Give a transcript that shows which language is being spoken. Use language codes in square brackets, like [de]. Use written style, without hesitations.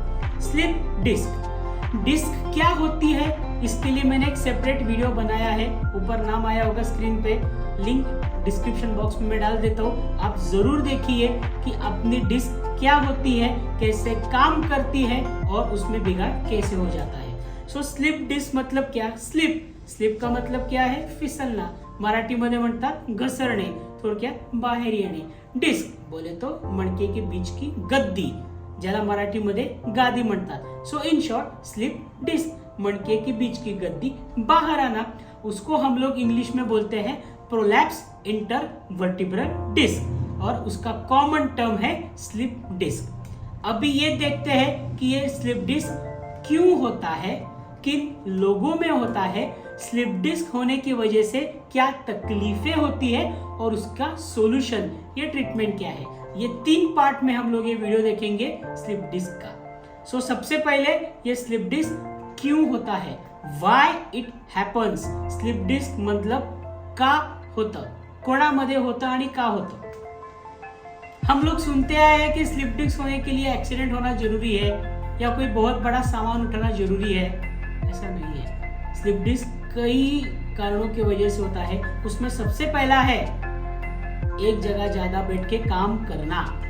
[hi] Disc क्या होती है, इसके लिए मैंने एक सेपरेट वीडियो बनाया है, ऊपर नाम आया होगा स्क्रीन पे, लिंक डिस्क्रिप्शन बॉक्स में मैं डाल देता हूँ। आप जरूर देखिए कि अपनी डिस्क क्या होती है, कैसे काम करती है और उसमें बिगाड़ कैसे हो जाता है। स्लिप डिस्क मतलब क्या? स्लिप का मतलब क्या है? [mr] फिसलना, मराठीमध्ये म्हणतात घसरणे, थोडक्यात बाहेर येणे। [hi] डिस्क बोले तो मणके के बीच की गद्दी, [mr] ज्याला मराठीमध्ये गादी म्हणतात। [hi] इन शॉर्ट स्लिप डिस्क, मणके के बीच की गद्दी बाहर आना, उसको हम लोग इंग्लिश में बोलते हैं प्रोलैप्स इंटरवर्टिब्रल डिस्क, और उसका कॉमन टर्म है स्लिप डिस्क। अभी ये देखते हैं कि ये स्लिप डिस्क क्यों होता है, किन लोगों में होता है, स्लिप डिस्क होने की वजह से क्या तकलीफें होती है और उसका सॉल्यूशन, ये ट्रीटमेंट क्या है। ये 3 पार्ट में हम लोग ये वीडियो देखेंगे स्लिप डिस्क का। सबसे पहले ये स्लिप डिस्क क्यों होता है, [en] Why it happens. [mr] स्लिप डिस्क मतलब का होतं, कोणामध्ये होतं आणि का होतं। [hi] हम लोग सुनते आए हैं कि स्लिप डिस्क होने के लिए एक्सीडेंट होना जरूरी है या कोई बहुत बड़ा सामान उठाना जरूरी है, ऐसा नहीं है। स्लिप डिस्क कई कारणों की वजह से होता है। उसमें सबसे पहला है एक जगह ज्यादा बैठ के काम करना।